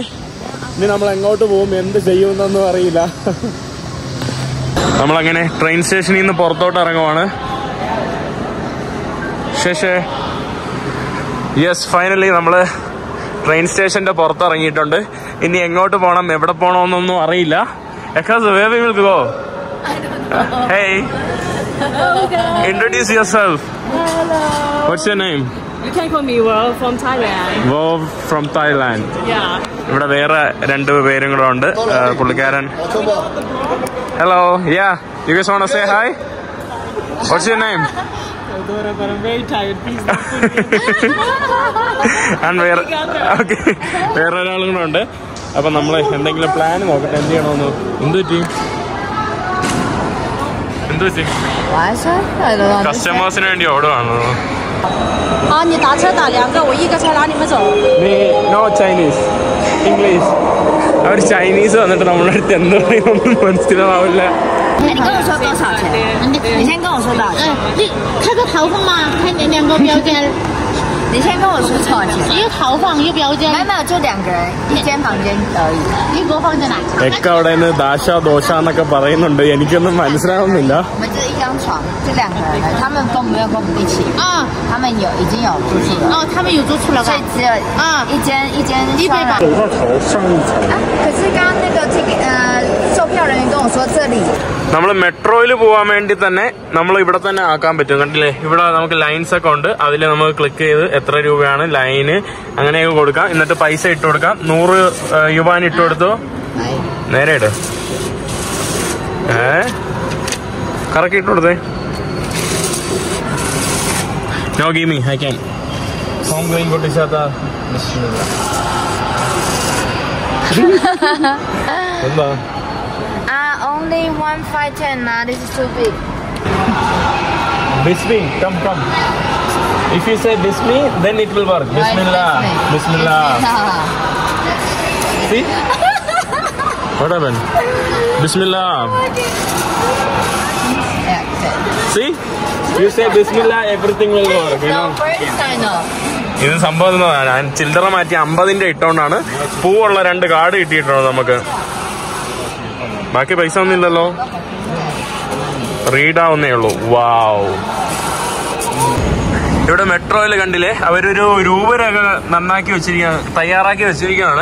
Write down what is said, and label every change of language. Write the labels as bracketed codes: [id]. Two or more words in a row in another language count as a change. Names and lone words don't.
[ml] ഇനി നമ്മൾ എങ്ങോട്ട് പോകും, എന്ത് ചെയ്യുമെന്നൊന്നും അറിയില്ല. നമ്മളങ്ങനെ ട്രെയിൻ സ്റ്റേഷനിൽ നിന്ന് പുറത്തോട്ട് ഇറങ്ങുവാണ്. [en] Yes, finally [ml] നമ്മള് ട്രെയിൻ സ്റ്റേഷന്റെ പുറത്തിറങ്ങിയിട്ടുണ്ട്. ഇനി എങ്ങോട്ട് പോകണം, എവിടെ പോകണമെന്നൊന്നും അറിയില്ല. [en] Where we will go? Hey, introduce yourself. Hello. What's your name? You can call me Wo from Thailand. Wo from Thailand. Yeah. [ml] ഇവിടെ വേറെ 2 പേരും കൂടെ ഉണ്ട്. പുള്ളിക്കാരൻ. [en] Hello. Yeah. You guys want to say hi? What's your name? But I'm very tired. Please [ml] And വേറെ ഒരാളും കൂടെ ഉണ്ട്. അപ്പൊ നമ്മള് എന്തെങ്കിലും പ്ലാൻ നോക്കട്ടെ, എന്ത് ചെയ്യണമെന്ന്. എന്ത് പറ്റി? കസ്റ്റമേഴ്സിന് വേണ്ടി ഓടുവാണോ? [zh] 你打车打2个，我1个车拉你们走。 [en] No Chinese. [ml] ഇംഗ്ലീഷ്. അവർ ചൈനീസ് വന്നിട്ട് നമ്മുടെ അടുത്ത് എന്ത് പറയുന്നൊന്നും മനസ്സിലാവില്ല. [zh] 你跟我说多少钱？你先跟我说多少钱？你开个投放吗？开两个标间，你先跟我说多少钱？一个投放一个标间，没有，就2个人一间房间而已。一个放在哪？ [ml] ഒക്കെ അവിടെ നിന്ന് ദാശ ദോശ എന്നൊക്കെ പറയുന്നുണ്ട്. എനിക്കൊന്നും മനസ്സിലാവുന്നില്ല. [zh] 我们这一张床就2个人了，他们跟我们没有跟我们一起啊，他们已经有住宿了。哦，他们有住宿了吧？所以只有一间100吧。走到头上一层。可是刚刚那个售票人员跟我说这里。 [ml] നമ്മൾ മെട്രോയിൽ പോകാൻ വേണ്ടി തന്നെ നമ്മൾ ഇവിടെ തന്നെ ആക്കാൻ പറ്റും. കണ്ടില്ലേ, ഇവിടെ നമുക്ക് ലൈൻസ് ഒക്കെ ഉണ്ട്. അതിൽ നമുക്ക് ക്ലിക്ക് ചെയ്ത് എത്ര രൂപയാണ് ലൈന് അങ്ങനെയൊക്കെ കൊടുക്കാം. എന്നിട്ട് പൈസ ഇട്ട് കൊടുക്കാം. 100 യുവാൻ ഇട്ട് കൊടുത്തു. നേരെ ഇട്. കറക്കി ഇട്ട് കൊടുത്തേ. [en] No give me, I can. home going [ml] പൊട്ടിച്ചാത്ത എന്താ? [en] Only 1, 5, 10. Nah, this is too big. Bismi, come. If you say Bismi, then it will work. Bismillah. Bismillah. See? What happened? Bismillah. See? You say Bismillah, everything will work. You know? [ml] ഇത് സംഭവം ഞാൻ ചില്ലറ മാറ്റി 50ന്റെ ഇട്ടോണ്ടാണ്. പൂവുള്ള 2 കാർഡ് കിട്ടിയിട്ടുണ്ട് നമുക്ക്. ബാക്കി പൈസ ഒന്നുമില്ലല്ലോ, റീഡ് ആവുന്നേ ഉള്ളൂ. വാവ്. ഇവിടെ മെട്രോയിൽ കണ്ടില്ലേ, അവരൊരു രൂപരേഖ നന്നാക്കി വെച്ചിരിക്കുകയാണ്, തയ്യാറാക്കി വെച്ചിരിക്കുകയാണ്.